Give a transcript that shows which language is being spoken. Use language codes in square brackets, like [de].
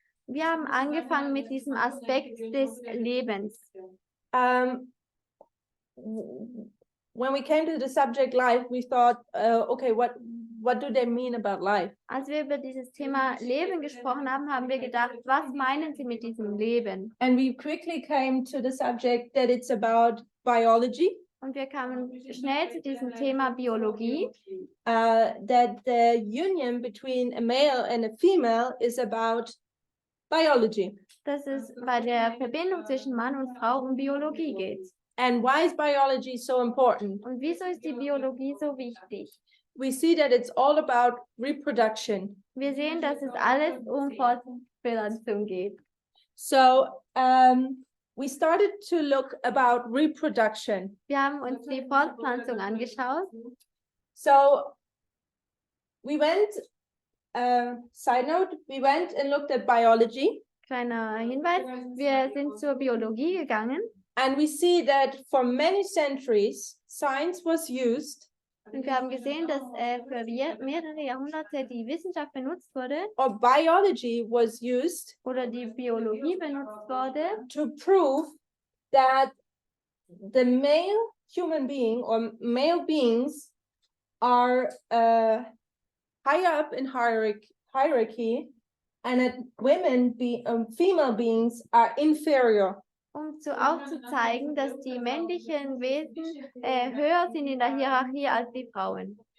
[de] Wir haben angefangen mit diesem Aspekt des Lebens. [en] When we came to the subject life, we thought, okay, what do they mean about life? [de] Als wir über dieses Thema Leben gesprochen haben, haben wir gedacht, was meinen sie mit diesem Leben? [en] And we quickly came to the subject that it's about biology. [de] Und wir kamen schnell zu diesem Thema Biologie, [en] That the union between a male and a female is about biology. [de] dass es bei der Verbindung zwischen Mann und Frau um Biologie geht. [en] And why is biology so important? [de] Und wieso ist die Biologie so wichtig? [en] We see that it's all about reproduction. [de] Wir sehen, dass es alles um Fortpflanzung geht. [en] So we started to look about reproduction. [de] Wir haben uns die Fortpflanzung angeschaut. [en] So we went Side note, we went and looked at biology, [de] Kleiner Hinweis, wir sind zur Biologie gegangen [en] and we see that for many centuries, science was used, [de] und wir haben gesehen, dass für mehrere Jahrhunderte die Wissenschaft benutzt wurde [en] or biology was used [de] oder die Biologie benutzt wurde, [en] to prove that the male human being or male beings are higher up in hierarchy, and that female beings are inferior. [de] um aufzuzeigen, dass die männlichen Wesen höher sind in der Hierarchie als die Frauen.